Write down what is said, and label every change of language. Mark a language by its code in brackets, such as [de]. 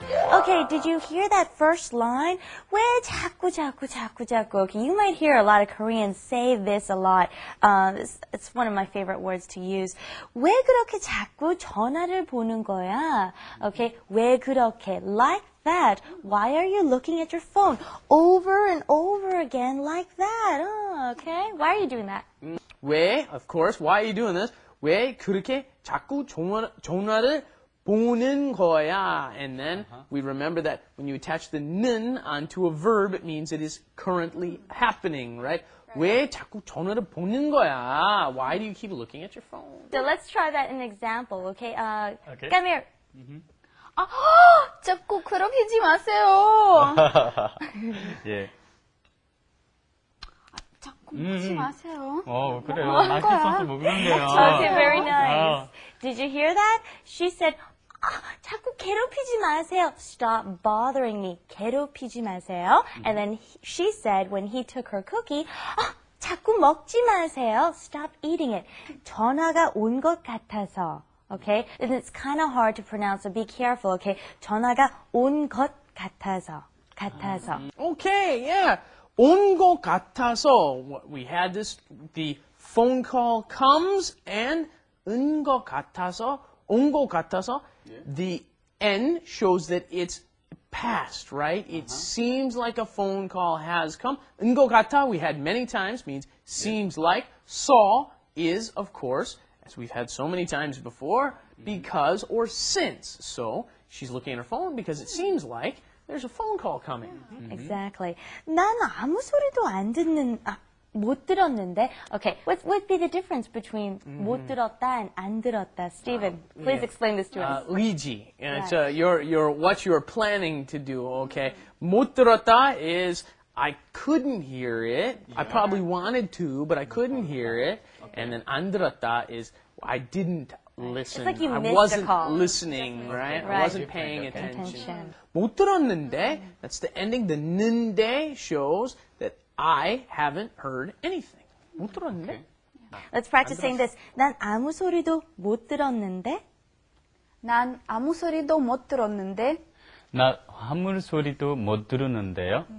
[en] Okay, did you hear that first line? [ko] 왜 자꾸. [en] Okay, you might hear a lot of Koreans say this a lot. It's one of my favorite words to use. [ko] 왜 그렇게 자꾸 전화를 보는 거야? [en] Okay, [ko] 왜 그렇게? [en] Like that. Why are you looking at your phone over and over again like that? Oh, okay, why are you doing that? 왜, of course, why are you doing this? [ko] 왜 그렇게 자꾸 전화를 보는 거야? [en] And then we remember that when you attach the 는 onto a verb, it means it is currently happening, right? [ko] 왜 자꾸 전화를 보는 거야? [en] Why do you keep looking at your phone? So let's try that in an example, okay? Okay. Come here. [ko] 자꾸 괴롭히지 마세요. 예. 자꾸 먹지 마세요. 그래요. 맛있어서 먹는데요. [en] Okay, very nice. Did you hear that? She said, [ko] 자꾸 괴롭히지 마세요. [en] Stop bothering me. [ko] 괴롭히지 마세요. [en] And then she said, when he took her cookie, [ko] 자꾸 먹지 마세요. [en] Stop eating it. [ko] 전화가 온 것 같아서. [en] Okay? And it's kind of hard to pronounce, so be careful, okay? [ko] 전화가 온 것 같아서. [en] Okay, yeah. 온 것 같아서, we had this, the phone call comes, and [ko] 온 것 같아서, 온 것 같아서, [en] the N shows that it's past, right? It seems like a phone call has come. [ko] 온 것 같아, [en] we had many times, means seems like. saw is, of course, as we've had so many times before, because or since. So, she's looking at her phone because it seems like there's a phone call coming. Exactly. [ko] 난 아무 소리도 못 들었는데. [en] Okay, what would be the difference between [ko] 못 들었다 [en] and [ko] 안 들었다? [en] Stephen, please explain this to us. [ko] 의지. [en] It's what you're planning to do, okay? [ko] 못 들었다 [en] is I couldn't hear it. I probably wanted to, but I couldn't hear it. And then [ko] 안 들었다 [en] is I didn't listen. It's like you I missed wasn't the call. listening, right? I wasn't paying attention. Attention. [ko] 못 들었는데, [en] that's the ending. The 는데 shows that I haven't heard anything. [ko] 못 들었는데? [en] Let's practice saying this. [ko] 난 아무 소리도 못 들었는데. 난 아무 소리도 못 들었는데. 나 아무 소리도 못 들었는데요.